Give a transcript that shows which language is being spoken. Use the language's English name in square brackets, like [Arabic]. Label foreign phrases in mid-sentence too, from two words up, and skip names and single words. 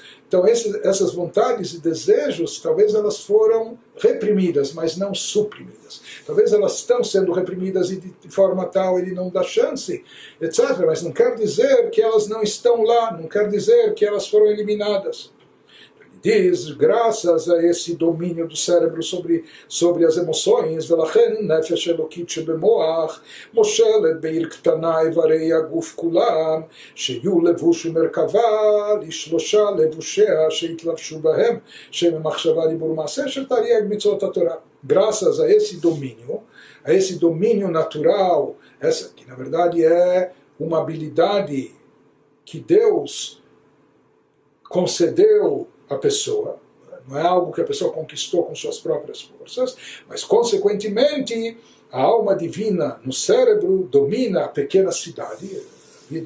[Portuguese] Então essas vontades e desejos, talvez elas foram reprimidas, mas não suprimidas. Talvez elas estão sendo reprimidas e de forma tal ele não dá chance, etc. Mas não quer dizer que elas não estão lá, não quer dizer que elas foram eliminadas. Diz, graças a esse domínio do cérebro sobre as emoções, [Hebrew] ולכן נפש אלוקית שבמוח מושלת בעיר קטנה איברי הגוף כולם, שיהיו לבוש ומרכבה לשלושה לבושיה שהתלבשו בהם, שהם מחשבה דיבור מעשה של תרי"ג מצוות התורה. [Portuguese] Graças a esse domínio natural, essa que na verdade é uma habilidade que Deus concedeu a pessoa, não é algo que a pessoa conquistou com suas próprias forças, mas consequentemente a alma divina no cérebro domina a pequena cidade, a vida